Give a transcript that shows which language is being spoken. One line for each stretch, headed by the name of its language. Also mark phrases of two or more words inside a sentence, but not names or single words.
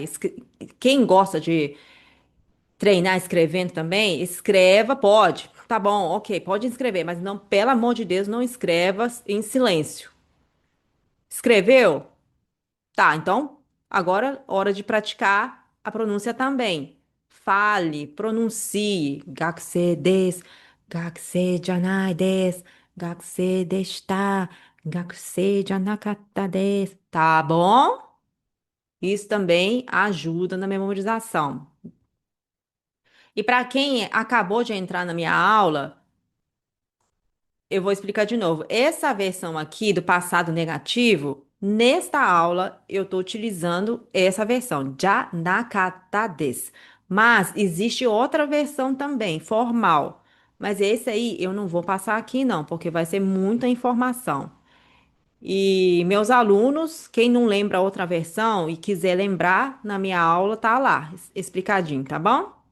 Portuguese: Quem gosta de treinar escrevendo também, escreva, pode. Tá bom, ok, pode escrever, mas não, pelo amor de Deus, não escreva em silêncio. Escreveu? Tá, então agora hora de praticar a pronúncia também. Fale, pronuncie.
Japanese: 学生です、学生じゃないです、学生でした、学生じゃなかったです.
Portuguese: Tá bom? Isso também ajuda na memorização. E para quem acabou de entrar na minha aula, eu vou explicar de novo. Essa versão aqui do passado negativo, nesta aula eu estou utilizando essa versão,
Japanese: じゃなかったです.
Portuguese: Mas existe outra versão também, formal. Mas esse aí eu não vou passar aqui não, porque vai ser muita informação. E meus alunos, quem não lembra a outra versão e quiser lembrar, na minha aula tá lá, explicadinho, tá bom?